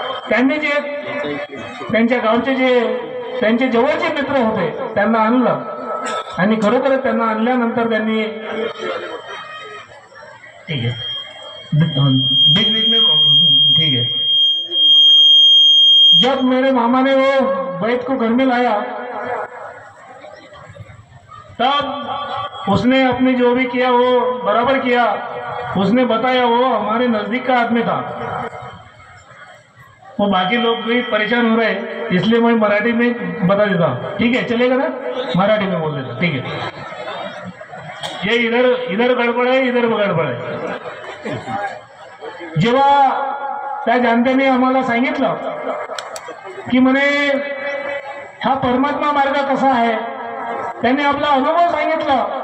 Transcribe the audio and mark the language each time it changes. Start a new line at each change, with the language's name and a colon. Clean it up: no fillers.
Marathi: त्यांनी जे त्यांच्या गावचे जे त्यांचे जवळचे मित्र होते त्यांना आणलं आणि खरोखरच त्यांना आणल्यानंतर त्यांनी
Hindi: ठीक है बीच में ठीक है. जब मेरे मामा ने वो बैठ को घर में लाया तब उसने अपने जो भी किया वो बराबर किया. उसने बताया वो हमारे नजदीक का आदमी था. वो बाकी लोग भी परेशान हो रहे इसलिए मैं मराठी में बता देता हूँ. ठीक है चलेगा ना, मराठी में बोल देता. ठीक है. ये इधर इधर गडबड आहे, इधर गडबड आहे.
Marathi: जेव्हा त्या जाणत्याने आम्हाला सांगितलं की म्हणे हा परमात्मा मार्ग कसा आहे, त्यांनी आपला अनुभव सांगितला.